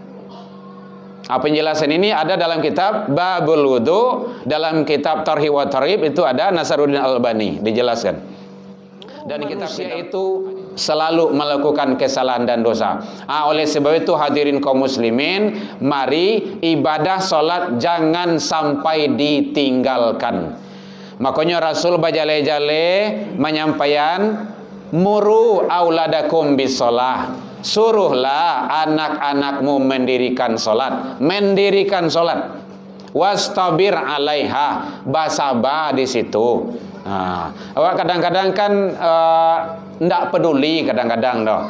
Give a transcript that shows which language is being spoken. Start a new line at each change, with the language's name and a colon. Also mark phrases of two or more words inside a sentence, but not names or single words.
Indonesian: Penjelasan ini ada dalam kitab Babul Wudu, dalam kitab Tarhib wa Tarhib itu ada Nasaruddin Albani dijelaskan. Dan kitabnya itu selalu melakukan kesalahan dan dosa. Oleh sebab itu hadirin kaum muslimin, mari ibadah solat jangan sampai ditinggalkan. Makanya Rasul bajale-jale menyampaikan,
Arabic: مروا أولادكم بالصلاة,
Indonesian: suruhlah anak-anakmu mendirikan solat,
Arabic: واصطبر عليها,
Indonesian: basabah di situ.
Minangkabau: Awak kadang-kadang kan ndak peduli kadang-kadang doh.